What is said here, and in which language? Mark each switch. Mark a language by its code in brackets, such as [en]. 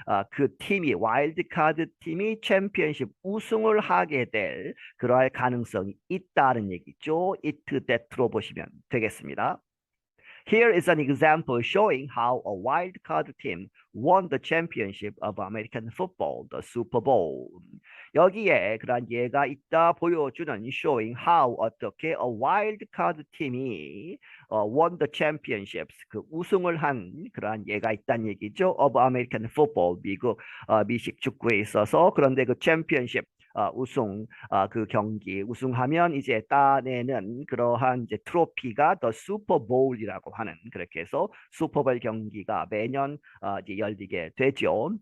[ko] 그 팀이 와일드카드 팀이 챔피언십 우승을 하게 될 그러할 가능성이 있다는 얘기죠. [en] it that [ko] 로 보시면 되겠습니다. [en] Here is an example showing how a wild card team won the championship of American football, the Super Bowl. [ko] 여기에 그런 예가 있다 보여주는 [en] showing how [ko] 어떻게 [en] a wild card [ko] 팀이 [en] won the championships, [ko] 그 우승을 한 그러한 예가 있다는 얘기죠. [en] of American football, [ko] 미식 축구에 있어서. 그런데 그 championship 우승, 그 경기 우승하면 이제 따내는 그러한 이제 트로피가 더 슈퍼볼이라고 하는, 그렇게 해서 슈퍼볼 경기가 매년 이제 열리게 되죠.